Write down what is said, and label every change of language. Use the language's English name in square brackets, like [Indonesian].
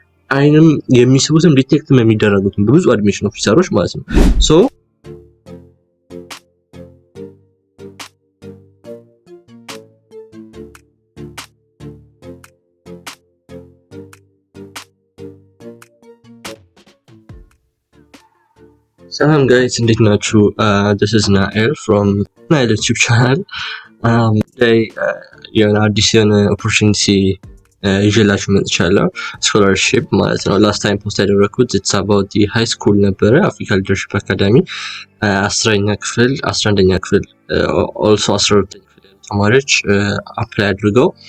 [Amharic] አይንም የሚስቡትም ዲቴክትም የሚደረጉትም ብዙ አድሚሽን ኦፊሰሮች ማለት ነው። ሶ Salam guys, እንዴት ናችሁ? [English] This is Nael from Nael YouTube channel. [Amharic] Today የሆነ አዲስ የሆነ opportunity ይዤላችሁ መጥቻለሁ። ስኮላርሺፕ ማለት ነው። ላስት ታይም ፖስት ያደረኩት [English] it's about the high school [Amharic] ነበረ አፍሪካ ሊደርሺፕ አካዳሚ 10ኛ ክፍል 11ኛ ክፍል also 12ኛ ክፍል ተማሪዎች አፕላይ አድርገው